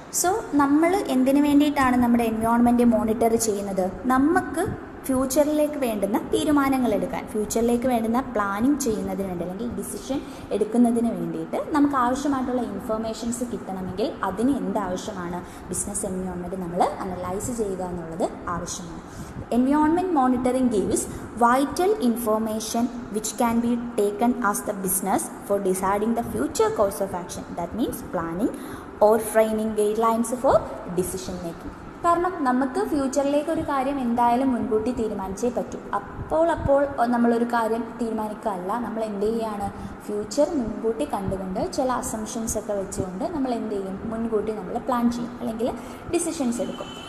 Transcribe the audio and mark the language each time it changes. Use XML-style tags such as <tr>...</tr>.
<ml>So നമ്മൾ എന്തിനു വേണ്ടിയിട്ടാണ് നമ്മുടെ എൻവയോൺമെൻറ്റ് മോണിറ്റർ ചെയ്യുന്നത്, നമുക്ക് ഫ്യൂച്ചറിലേക്ക് വേണ്ടുന്ന തീരുമാനങ്ങൾ എടുക്കാൻ, ഫ്യൂച്ചറിലേക്ക് വേണ്ടുന്ന പ്ലാനിങ് ചെയ്യുന്നതിന് വേണ്ടി അല്ലെങ്കിൽ ഡിസിഷൻ എടുക്കുന്നതിന് വേണ്ടിയിട്ട് നമുക്ക് ആവശ്യമായിട്ടുള്ള ഇൻഫർമേഷൻസ് കിട്ടണമെങ്കിൽ അതിന് എന്താവശ്യമാണ്, ബിസിനസ് എൻവയോൺമെൻറ്റ് നമ്മൾ അനലൈസ് ചെയ്യുക എന്നുള്ളത് ആവശ്യമാണ്.</ml> <en>Environment monitoring gives vital information which can be taken as the business for deciding the future course of action. That means planning or framing guidelines for decision making.</en> <ml>കാരണം നമുക്ക് ഫ്യൂച്ചറിലേക്ക് ഒരു കാര്യം എന്തായാലും മുൻകൂട്ടി തീരുമാനിച്ചേ പറ്റൂ. അപ്പോൾ നമ്മളൊരു കാര്യം തീരുമാനിക്കുകയല്ല, നമ്മൾ എന്ത് ചെയ്യുകയാണ്, ഫ്യൂച്ചർ മുൻകൂട്ടി കണ്ടുകൊണ്ട് ചില അസംഷൻസ് ഒക്കെ വെച്ചുകൊണ്ട് നമ്മൾ എന്ത് ചെയ്യും, മുൻകൂട്ടി നമ്മൾ പ്ലാൻ ചെയ്യും അല്ലെങ്കിൽ ഡിസിഷൻസ് എടുക്കും.</ml>